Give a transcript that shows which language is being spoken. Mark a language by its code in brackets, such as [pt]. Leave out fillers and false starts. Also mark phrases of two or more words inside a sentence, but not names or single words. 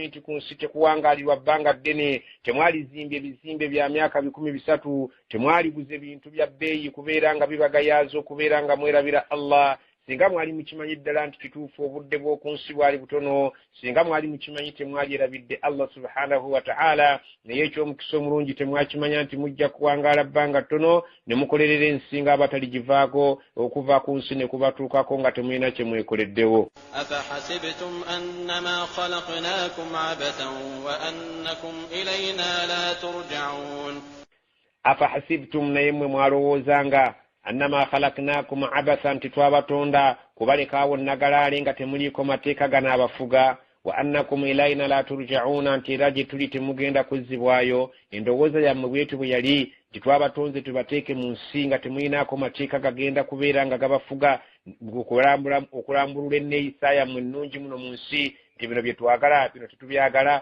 [lg] nti ku nsi tekuwangaalirwa bbanga ddene temwali zimbye ebizimbe bya myaka 300 temwali guze bintu bya bbeeyi kubeera nga bibagayaaza okubeera nga mwerabira Allah singa mwali mukimanyi ddala nti kituufu obudde bw'oku nsi bwali butono singa mwali mukimanyi temwali erabidde [ar] الله سبحانه وتعالى [lg] naye eky'omukisa omulungi temwakimanya nti mujja kuwangaala bbanga ttono ne mukolerera ensinga abataligivaako okuva ku nsi ne kubatuukako nga temulina kye mwekoleddewo. [ar] أفحسبتم أنما خلقناكم عبثا وأنكم إلينا لا ترجعون. [lg] أفحسبتم naye mmwe mwalowoozanga [ar] أنما خلقناكم عبثا [lg] titwabatonda kubalekaawo nagalaale nga temuliiko mateeka gano abafuga [ar] وأنكم إلينا لا ترجعون [lg] nti era gye tuli temugenda kuzzibwayo. Endowooza yammwe bwetu bwe yali titwabatonze tubateeke mu nsi nga temulinaako mateeka gagenda kubeera nga gabafuga okulambulula enneeyisa yammwe ennungi muno mu nsi nti bino bye twagala bino tetubyagala.